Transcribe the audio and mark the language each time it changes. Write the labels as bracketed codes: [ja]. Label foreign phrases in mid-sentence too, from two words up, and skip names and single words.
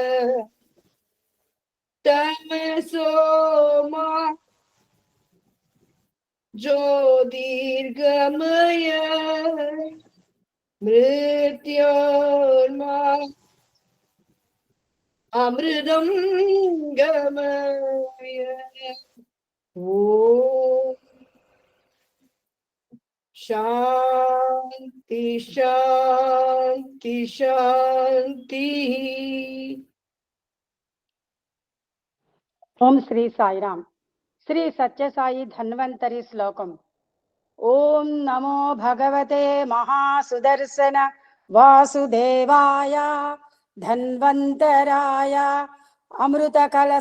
[sa] तमसो मा ज्योतिर्गमय मृत्योर्मा अमृतं गमय ओम शांति शांति शांति। [te] ఓం శ్రీ సాయిరామ్. శ్రీ సత్యసాయి ధన్వంతరి శ్లోకం. [sa] ఓం నమో భగవతే మహాసుదర్శన వాసుదేవాయ ధన్వంతరాయ అమృత కలశ